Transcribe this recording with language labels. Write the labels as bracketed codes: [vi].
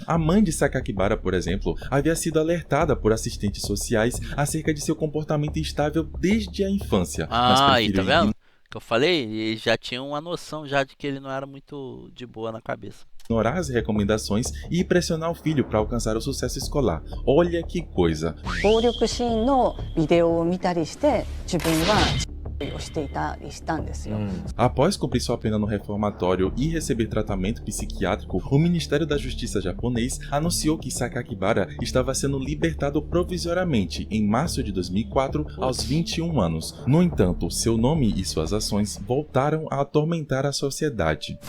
[pt] A mãe de Sakakibara, por exemplo, havia sido alertada por assistentes sociais acerca de seu comportamento instável desde a infância. Aí, tá vendo? Que eu falei, ele já tinha uma noção já de que ele não era muito de boa na cabeça. Ignorar as recomendações e pressionar o filho para alcançar o sucesso escolar. Olha que coisa. [ja] 暴力シーンのビデオを見たりして自分はをしていたりしたんですよ。 [pt] Após cumprir sua pena no reformatório e receber tratamento psiquiátrico, o Ministério da Justiça japonês anunciou que Sakakibara estava sendo libertado provisoriamente em março de 2004 aos 21 anos. No entanto, seu nome e suas ações voltaram a atormentar a sociedade.